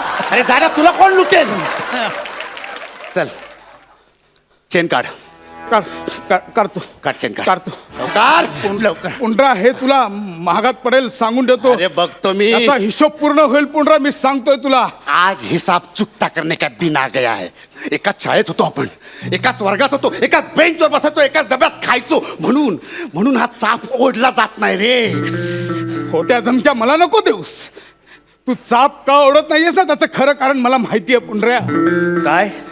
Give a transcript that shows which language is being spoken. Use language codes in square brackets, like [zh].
[mr] अरे जाण्या, तुला कोण लुटेल? चल चेन काढ. काढतो काढ चेन काढ. काढतो. लवकर लवकर. पुंड्रा, हे तुला महागात पडेल, सांगून देतो. अरे बघतो मी. त्याचा हिशोब पूर्ण होईल पुंड्रा, मी सांगतोय तुला. [hi] आज हिसाब चुकता करने का दिन आ गया है. [mr] एकाच शाळेत होतो आपण, एकाच वर्गात होतो, एकाच बेंचवर बसायचो, एकाच डब्यात खायचो. म्हणून हा चाप ओढला जात नाही रे. खोट्या धमक्या मला नको देऊस. तू चाप का ओढत नाहीयेस ना, त्याचं खरं कारण मला माहितीये पुंड्र्या. काय?